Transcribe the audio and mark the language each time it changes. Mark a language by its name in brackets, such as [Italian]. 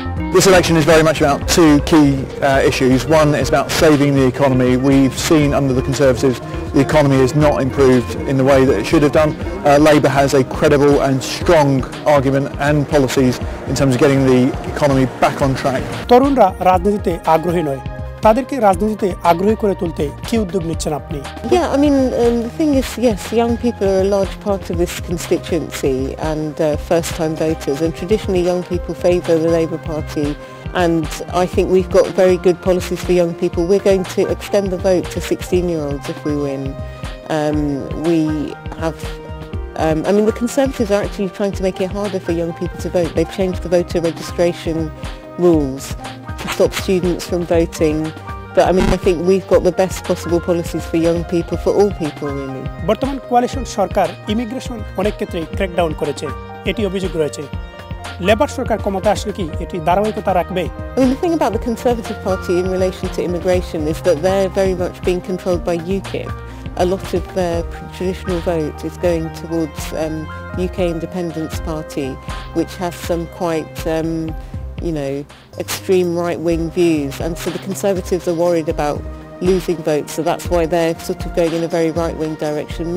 [English] This election is very much about two key issues. One is about saving the economy. We've seen under the Conservatives the economy has not improved in the way that it should have done. Labour has a credible and strong argument and policies in terms of getting the economy back on track. [Bangla] তরুণরা রাজনীতিতে আগ্রহী নয়, তাদেরকে রাজনীতিতে আগ্রহী করে তুলতে কি উদ্যোগ নিচ্ছেন আপনি? [English] Yeah, I mean, the thing is, yes, young people are a large part of this constituency and first-time voters, and traditionally young people favour the Labour Party, and I think we've got very good policies for young people. We're going to extend the vote to 16-year-olds if we win. We have I mean, the Conservatives are actually trying to make it harder for young people to vote. They've changed the voter registration rules to stop students from voting. But I mean, I think we've got the best possible policies for young people, for all people really. [Bangla] বর্তমান coalition সরকার immigration অনেক ক্ষেত্রে crackdown করেছে, এটি অভিযোগ রয়েছে। Labour সরকার ক্ষমতা আসলে কি এটি ধারাবাহিকতা রাখবে? [English] I mean, the thing about the Conservative Party in relation to immigration is that they're very much being controlled by UKIP. A lot of their traditional vote is going towards UK Independence Party, which has some quite you know, extreme right-wing views, and so the Conservatives are worried about losing votes, so that's why they're sort of going in a very right-wing direction.